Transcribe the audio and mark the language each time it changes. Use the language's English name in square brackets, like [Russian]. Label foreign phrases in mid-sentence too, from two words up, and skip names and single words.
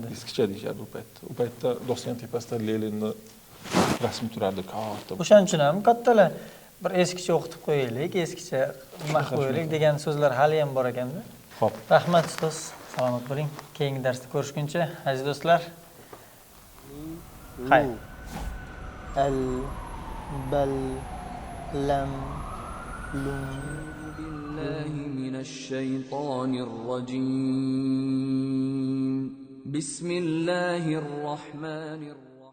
[Uzbek] Eskicha deyishardi u paytda. U paytda Doston tepasida Leninni rasmi turardi, katta. O'shaning uchun ham kattalar bir eskicha o'qitib qo'yaylik, eskicha nima qo'yaylik degan so'zlar hali ham bor ekanda. Xo'p. Rahmat ustoz, salomat bo'ling. Keyingi darsda ko'rishguncha, aziz do'stlar. Xayr. Al bal lam lum [Arabic] بالله من الشيطان الرجيم بسم الله الرحمن الرحيم